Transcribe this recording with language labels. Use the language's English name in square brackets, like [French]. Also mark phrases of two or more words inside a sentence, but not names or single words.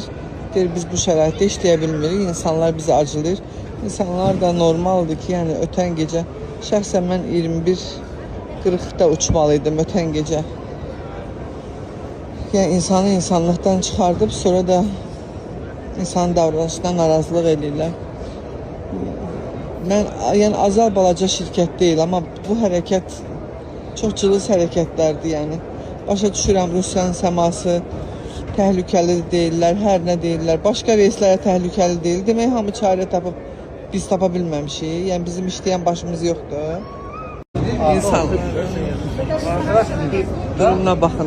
[Azerbaijani] Deyir, biz bu şəraitdə işləyə bilmirik. İnsanlar bizi acılayır. İnsanlar da normaldır ki, yəni ötən gecə, şəxsən mən 21:40-da uçmalıydım ötən gecə. [Turkish] Yani insanı insanlıktan çıkardıp sonra da insan davranışından [Azerbaijani] narazılıq edirlər. [Turkish] Ben yani [Azerbaijani] Azal balaca [Turkish] şirket değil ama [Azerbaijani] bu hərəkət çox cılız hərəkətlərdir yani. Başa düşürəm Rusiyanın səması təhlükəli deyirlər, hər nə deyirlər. Başqa reislərə təhlükəli deyil. Demək hamı çarə tapıb biz tapa bilməmişik. Yəni bizim işləyən başımız yoxdur. İnsanlar durumuna baxın.